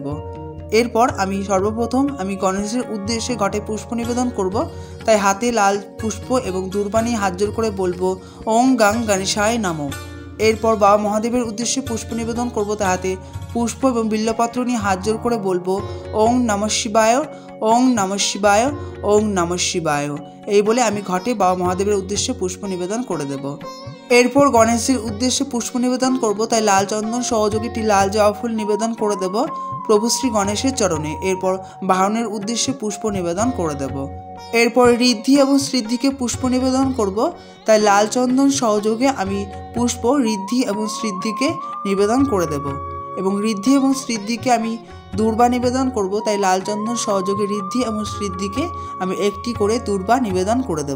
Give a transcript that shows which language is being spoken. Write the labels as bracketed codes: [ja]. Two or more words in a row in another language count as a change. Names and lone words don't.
[bn] এরপর আমি সর্বপ্রথম আমি গণেশের উদ্দেশ্যে ঘটে পুষ্প নিবেদন করব, তাই হাতে লাল পুষ্প এবং দূর্বা নিয়ে হাত জোর করে বলবো [sa] ওং গাং গণেশায় নমঃ। [bn] এরপর বাবা মহাদেবের উদ্দেশ্যে পুষ্প নিবেদন করব, তার হাতে পুষ্প এবং বিল্লপত্র নিয়ে হাত জোর করে বলবো [sa] ওং নমঃ শিবায়, ওং নমঃ শিবায়, ওং নমঃ শিবায়। [bn] এই বলে আমি ঘটে বাবা মহাদেবের উদ্দেশ্যে পুষ্প নিবেদন করে দেব। এরপর গণেশজির উদ্দেশ্যে পুষ্প নিবেদন করব, তাই লাল চন্দন সহযোগে একটি লাল জবা ফুল নিবেদন করে দেব প্রভু শ্রী গণেশের চরণে। এরপর বাহনের উদ্দেশ্যে পুষ্প নিবেদন করে দেব। এরপর ঋদ্ধি এবং সিদ্ধিকে পুষ্প নিবেদন করব, তাই লাল চন্দন সহযোগে আমি পুষ্প ঋদ্ধি এবং সিদ্ধিকে নিবেদন করে দেব এবং ঋদ্ধি এবং সিদ্ধিকে আমি দূর্বা নিবেদন করব, তাই লাল চন্দন সহযোগে ঋদ্ধি এবং সিদ্ধিকে আমি একটি করে দূর্বা নিবেদন করে দেব।